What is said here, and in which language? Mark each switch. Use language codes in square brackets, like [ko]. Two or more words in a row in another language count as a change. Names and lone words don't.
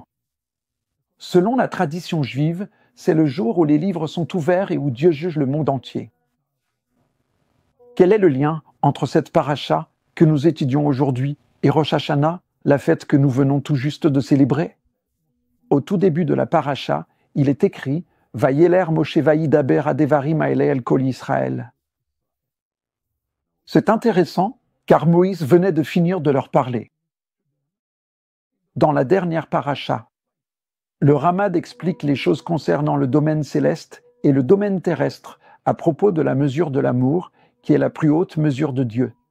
[fr] Selon la tradition juive, c'est le jour où les livres sont ouverts et où Dieu juge le monde entier. Quel est le lien entre cette paracha que nous étudions aujourd'hui et Rosh Hashanah, la fête que nous venons tout juste de célébrer? Au tout début de la paracha, il est écrit « [he] וילך משה וידבר הדברים האלה אל כל ישראל ». [fr] C'est intéressant car Moïse venait de finir de leur parler. Dans la dernière paracha, le Ramad explique les choses concernant le domaine céleste et le domaine terrestre à propos de la mesure de l'amour, qui est la plus haute mesure de Dieu.